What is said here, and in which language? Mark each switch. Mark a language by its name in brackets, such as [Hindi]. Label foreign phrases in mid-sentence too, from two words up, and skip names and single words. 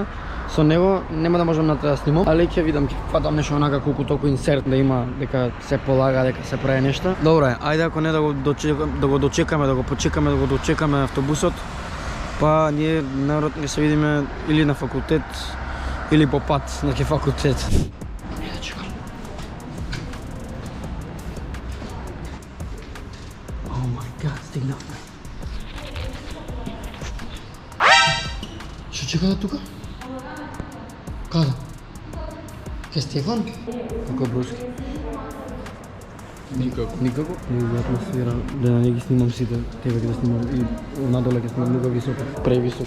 [Macedonian] Со него нема да можам да снимам, али ќе видам, ќе фатам нешто онака колку толку инсерт да има, дека се полага, дека се прави нешто. Добре, ајде ако не да го дочекаме, да го дочекаме автобусот, па ние најверојатно ќе се видиме или на факултет или по пат на факултет. Не да чекам. [English] Oh my god, [Macedonian] стигнавме. Што чекате тука? Каде? Ке Стефан? Како е броски? Никако. Никако? Не атмосфера, да не ги снимам сите, тебе да снимам и надоле ќе снимам многу високо, превисоко.